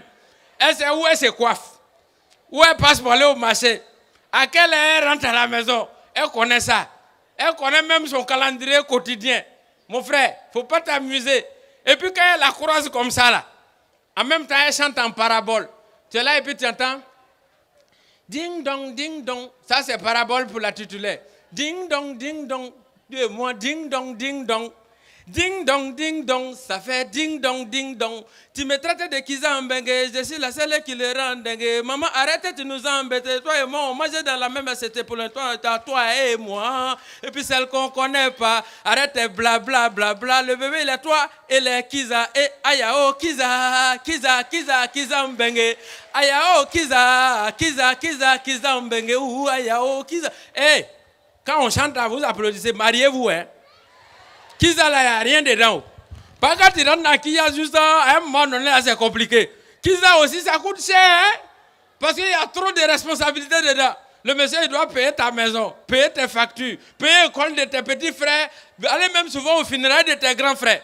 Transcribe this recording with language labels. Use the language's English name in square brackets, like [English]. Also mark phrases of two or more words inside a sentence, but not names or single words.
[French] Elle sait où elle se coiffe. Où elle passe pour aller au marché. À quelle heure elle rentre à la maison. Elle connaît ça. Elle connaît même son calendrier quotidien. Mon frère, il ne faut pas t'amuser. Et puis quand elle la croise comme ça là, en même temps elle chante en parabole. Tu es là et puis tu entends ding dong, ding dong. Ça, c'est parabole pour la titulaire. Ding dong, ding dong. Moi, ding dong, ding dong. Ding dong, ding dong. Ça fait ding dong, ding dong. Tu me traites de Kiza Mbengue. Je suis la seule qui le rend dingue. Maman, arrête de nous embêter. Toi et moi, on mangeait dans la même assiette pour toi et moi. Et puis celle qu'on ne connaît pas. Arrête de bla bla bla bla. Le bébé, il est toi et les Kiza. Et ayao, Kiza, Kiza, Kiza, Kiza Mbengue. Ayao, Kiza, Kiza, Kiza, Kiza Mbengue. Ou ayao, Kiza. Eh, quand on chante, vous applaudissez. Mariez-vous, hein. Kiza là, il n'y a rien dedans. Pas quand tu rentres dans Kiza, juste à un moment donné, c'est compliqué. Kiza aussi, ça coûte cher, hein? Parce qu'il y a trop de responsabilités dedans. Le monsieur, il doit payer ta maison, payer tes factures, payer l'école de tes petits frères, aller même souvent au funérailles de tes grands frères.